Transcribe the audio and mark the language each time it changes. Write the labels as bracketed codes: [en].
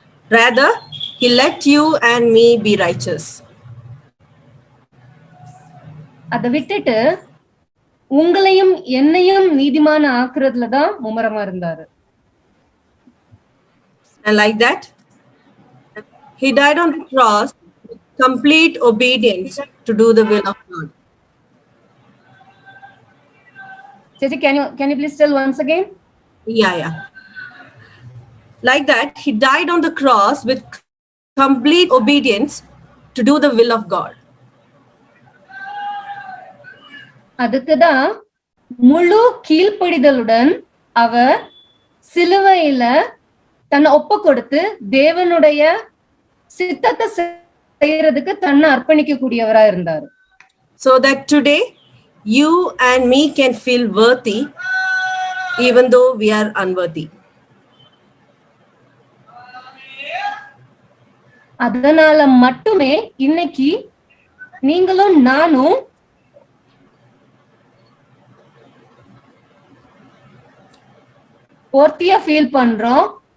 [en] Rather, he let you and me be righteous. [ta] அதை விட்டுட்டு உங்களையும் என்னையும் நீதிமான ஆக்குறதுல தான் மும்முரமா இருந்தாரு. [en] And like that, he died on the cross with complete obedience to do the will of God. Chechi, can you please tell once again? Yeah. Like that, he died on the cross with complete obedience to do the will of God. [ta] அதுக்குதான் முழு கீழ்ப்படிதலுடன் அவர் சிலுவையில தன்னை ஒப்பு கொடுத்து தேவனுடைய சித்தத்தை செய்யறதுக்கு தன்னை அர்ப்பணிக்க கூடியவரா இருந்தார். [en] So that today you and me can feel worthy even though we are unworthy. [ta] அதனால மட்டுமே இன்னைக்கு நீங்களும் நானும் ஒர்த்தியா ஃபீல் பண்றோம்.